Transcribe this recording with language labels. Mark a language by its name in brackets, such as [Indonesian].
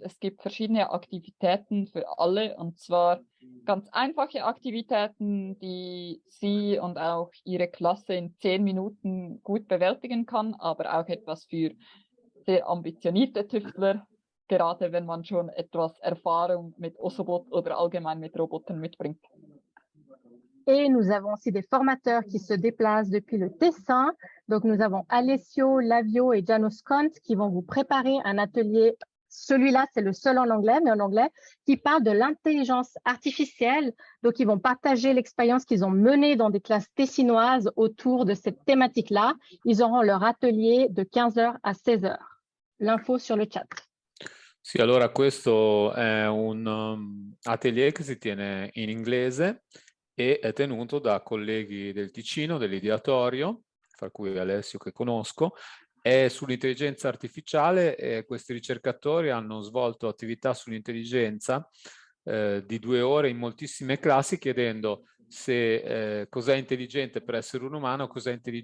[German] Es gibt verschiedene Aktivitäten für alle und zwar ganz einfache Aktivitäten, die Sie und auch Ihre Klasse in 10 Minuten gut bewältigen kann, aber auch etwas für sehr ambitionierte Tüftler, gerade wenn man schon etwas Erfahrung mit Osobot oder allgemein mit Robotern mitbringt. [French] Et nous avons aussi des formateurs qui se déplacent depuis le Tessin. Donc, nous avons Alessio, Lavio et Janos Kont qui vont vous préparer un atelier. Celui-là, c'est le seul en anglais, mais en anglais, qui parle de l'intelligence artificielle. Donc, ils vont partager l'expérience qu'ils ont menée dans des classes tessinoises autour de cette thématique-là. Ils auront leur atelier de 15h à 16h. L'info sur le chat. [Italian] Sì, allora questo è un atelier che si tiene in inglese e è tenuto da colleghi del Ticino, dell'Ideatorio, fra cui Alessio che conosco, è sull'intelligenza artificiale e questi ricercatori hanno svolto attività sull'intelligenza di 2 ore in moltissime classi chiedendo se cos'è intelligente per essere un umano, cosa